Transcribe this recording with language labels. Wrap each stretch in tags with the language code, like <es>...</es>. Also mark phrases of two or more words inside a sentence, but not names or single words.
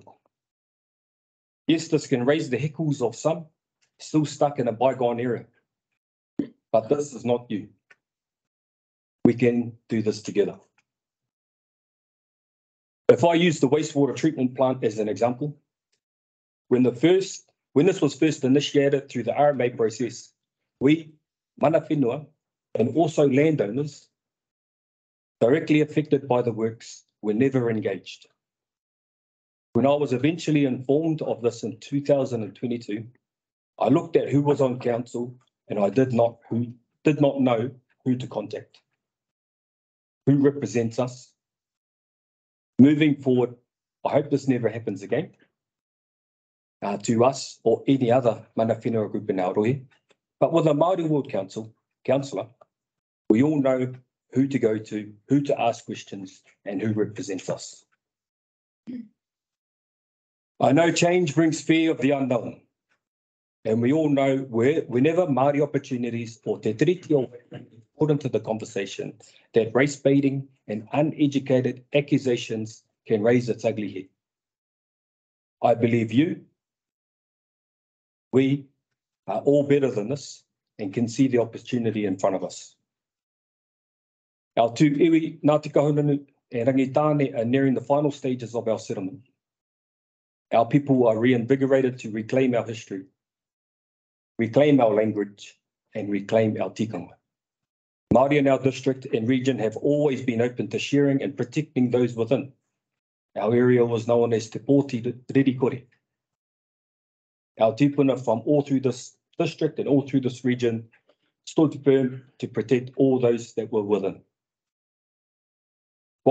<en>Yes, this can raise the heckles of some still stuck in a bygone era, but this is not you. We can do this together. If I use the wastewater treatment plant as an example, when this was first initiated through the RMA process, we,</en> <mi>mana whenua,</mi> <en>and also landowners directly affected by the works were never engaged. When I was eventually informed of this in 2022, I looked at who was on council and I did not know who to contact. Who represents us? Moving forward, I hope this never happens again to us or any other</en> <mi>mana whenua</mi> <en>group in Aotearoa. But with a Māori Ward councillor, we all know who to go to, who to ask questions, and who represents us. I know change brings fear of the unknown, and we all know whenever Māori opportunities or</en> <mi>te tiriti o</mi> <en>put into the conversation, that race baiting and uneducated accusations can raise its ugly head. I believe we are all better than this and can see the opportunity in front of us. Our</en> <mi>tū iwi,</mi> <en>Ngāti Kahungunu and Rangitane are nearing the final stages of our settlement. Our people are reinvigorated to reclaim our history, reclaim our language, and reclaim our tikanga. Māori in our district and region have always been open to sharing and protecting those within. Our area was known as Te Pōti Ririkore. Our tupuna from all through this district and all through this region stood firm to protect all those that were within.</en>